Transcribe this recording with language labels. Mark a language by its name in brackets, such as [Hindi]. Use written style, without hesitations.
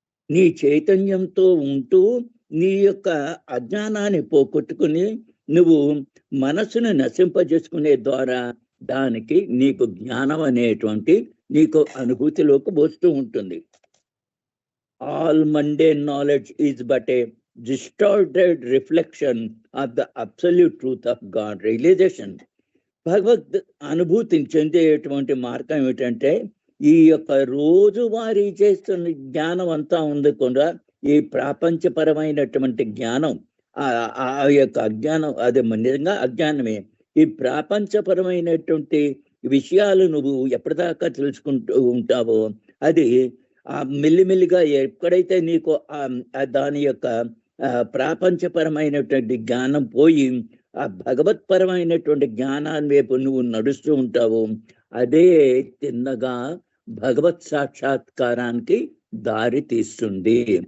[Telugu] నీ చైతన్యంతో ఉంటూ నీ యొక్క అజ్ఞానాన్ని పోగొట్టుకుని నువ్వు మనసును నశింపజేసుకునే ద్వారా దానికి నీకు జ్ఞానం అనేటువంటి నీకు అనుభూతిలోకి వస్తూ ఉంటుంది. [English] All mundane knowledge is but a distorted reflection of the absolute truth of God realization. [Telugu] భగవద్ అనుభూతిని చెందేటువంటి మార్గం ఏమిటంటే ఈ యొక్క రోజువారీ చేస్తున్న జ్ఞానం అంతా ఉంది కూడా, ఈ ప్రపంచపరమైనటువంటి జ్ఞానం, ఆ యొక్క అజ్ఞానం అది నిజంగా అజ్ఞానమే. ఈ ప్రపంచపరమైనటువంటి విషయాలు నువ్వు ఎప్పటిదాకా తెలుసుకుంటూ ఉంటావో అది మెల్లిమెల్లిగా ఎక్కడైతే నీకు దాని యొక్క ప్రాపంచపరమైనటువంటి జ్ఞానం పోయి ఆ భగవత్పరమైనటువంటి జ్ఞానాన్ని వైపు నువ్వు నడుస్తూ ఉంటావు, అదే తిన్నగా భగవత్ సాక్షాత్కారానికి దారి తీస్తుంది.